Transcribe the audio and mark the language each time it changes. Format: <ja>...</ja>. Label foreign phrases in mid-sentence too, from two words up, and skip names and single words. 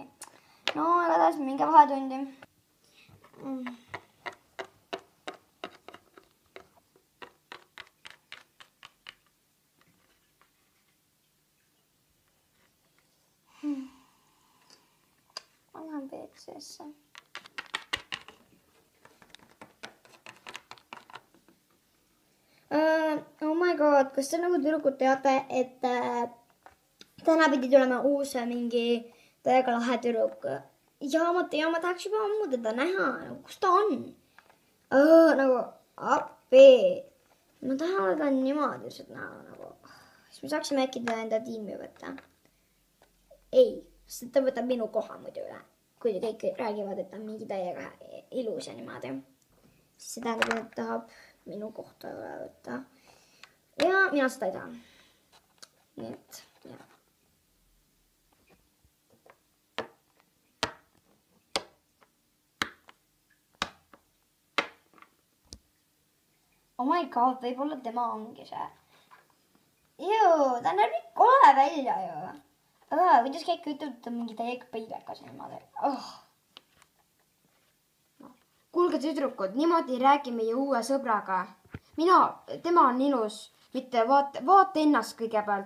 <et>No, igatahes minge vahetundi. Ma lähen WC-sse.</et> <en>Oh my god,</en> <et>kas te nagu tüdrukud teate, et täna pidi tulema uus mingi täiega lahe tüdruk. Ja ma tean, ma tahaks juba ammu teda näha. Kus ta on? Nagu appi. Ma tahan teda niimoodi lihtsalt näha. Siis me saaksime äkki teda enda tiimi võtta. Ei, sest ta võtab minu koha muidu üle. Kui te kõik räägivad, et ta on mingi täiega ilus ja niimoodi. Siis see tähendab, et ta tahab minu kohta üle võtta. Ja mina seda ei taha. Nii et, jah.</et> <en>Oh my god,</en> <et>võib-olla tema ongi see. Ta näeb nii kole välja ju. Kuidas kõik ütleb, et ta mingi täiega peilekas niimoodi. Kuulge tüdrukud, niimoodi räägi meie uue sõbraga. Tema on ilus, mitte vaata ennast kõigepealt.</et>